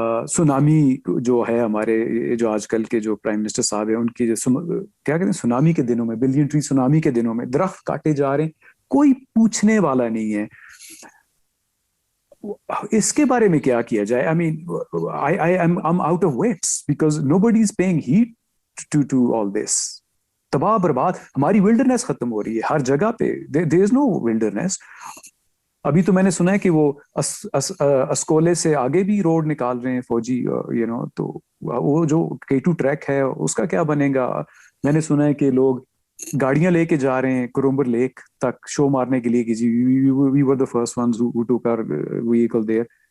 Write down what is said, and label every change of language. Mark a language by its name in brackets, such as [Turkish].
[Urdu] Tsunami جو ہے ہمارے, جو آج کل کے جو پرائم منسٹر صاحب ہیں, ان کی کیا کہتے ہیں, سونامی کے دنوں میں, بلین ٹری سونامی کے دنوں میں درخت کاٹے جا رہے ہیں, کوئی پوچھنے والا نہیں ہے. اس کے بارے میں کیا کیا جائے؟ [English] I mean I'm out of wits because nobody is paying heed to all this. [Urdu] تباہ برباد, ہماری ولڈرنیس ختم ہو رہی ہے ہر جگہ پہ. [English] there is no wilderness. [Urdu] ابھی تو میں نے سنا ہے کہ وہ اسکولے سے آگے بھی روڈ نکال رہے ہیں فوجی, یو نو. تو وہ جو K2 ٹریک ہے اس کا کیا بنے گا؟ میں نے سنا ہے کہ لوگ گاڑیاں لے کے جا رہے ہیں کرومبر لیک تک شو مارنے کے لیے کہ جی [English] we were the first ones who took our vehicle there.